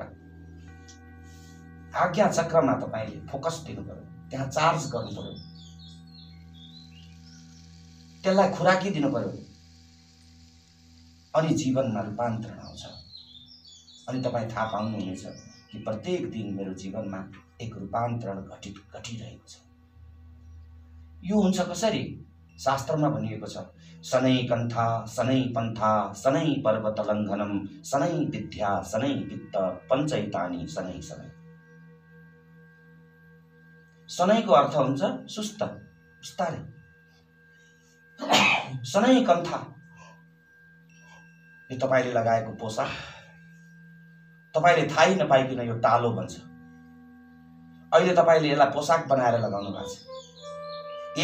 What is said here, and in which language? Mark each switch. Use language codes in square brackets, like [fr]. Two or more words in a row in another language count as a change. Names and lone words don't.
[ne] आज्ञा चक्रमा तपाईँले फोकस दिनु पर्यो, त्यहाँ चार्ज गर्नु पर्यो, त्यसलाई खुराकी दिनु पर्यो, अनि जीवनमा रूपान्तरण आउँछ। अनि तपाईँ थाहा पाउनुहुनेछ कि प्रत्येक दिन मेरो जीवनमा एक रूपान्तरण घटिरहेको छ। यो हुन्छ कसरी? शास्त्रमा भनिएको छ, [sa] शनै कन्था शनै पन्था शनै पर्वत लङ्घनम शनै विद्या शनै वित्त पञ्चैतानि शनै शनै। [ne] शनैको अर्थ हुन्छ सुस्त, बिस्तारै [sa] सनै कन्था, [ne] यो तपाईले लगाएको पोसाक तपाईले थाहै नपाइकन यो टालो बन्छ। अहिले तपाईले यसलाई पोसाक बनाएर लगाउनु भएको छ।